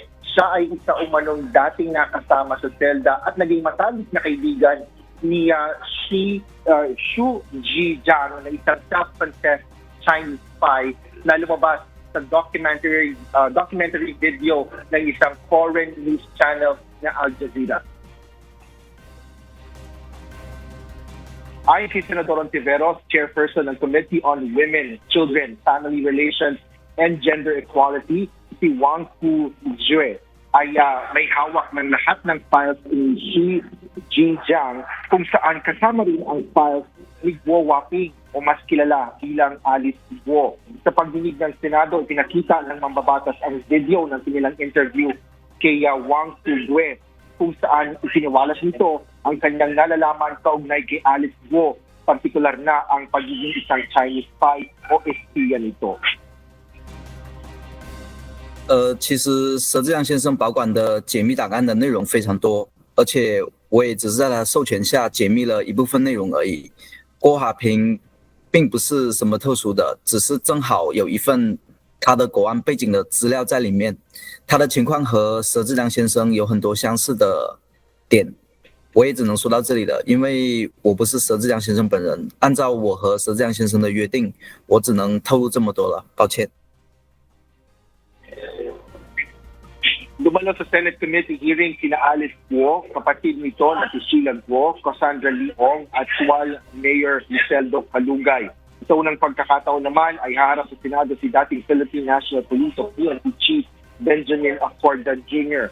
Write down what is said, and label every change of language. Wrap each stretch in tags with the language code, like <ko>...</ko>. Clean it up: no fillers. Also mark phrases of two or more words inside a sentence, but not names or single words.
<tl>Siya ay isa umanong dating nakasama sa Zelda at naging matalik na kaibigan ni Xu Zhijiang na isang</tl> <en>self-confessed Chinese spy</en> <tl>na lumabas sa</tl> <en>documentary video</en> <tl>ng isang</tl> <en>foreign news channel</en> <tl>na Al Jazeera. Ayon kay Senador Ontiveros, chairperson ng Committee on Women, Children, Family Relations, and Gender Equality, si Wang Fuzhui ay may hawak ng lahat ng files ni Xi Jinjiang kung saan kasama rin ang files ni Guo Waping o mas kilala bilang Alice Guo. Sa pagdinig ng Senado, pinakita ng mambabatas ang video ng kanilang interview kay Wang Fuzhui kung saan isiniwalas nito ang kanyang nalalaman kaugnay kay Alice Guo, partikular na ang pagiging isang</tl> <en>Chinese spy</en> <tl>o espiya nito.</tl> <zh>其实佘志亮先生保管的解密档案的内容非常多，而且我也只是在他授权下解密了一部分内容而已。郭华平并不是什么特殊的，只是正好有一份他的国安背景的资料在里面。他的情况和佘志亮先生有很多相似的点，我也只能说到这里了，因为我不是佘志亮先生本人。按照我和佘志亮先生的约定，我只能透露这么多了，抱歉。</zh> <tl>Dumalo sa</tl> <en>Senate Committee hearing</en> <tl>sina Alice Guo, kapatid nito na si Sheila Guo, Cassandra Leong at Sual Mayor Iseldo Kalugay. Sa unang pagkakataon naman ay haharap sa Senado si dating Philippine National Police o PNP Chief Benjamin Acorda Jr.</tl>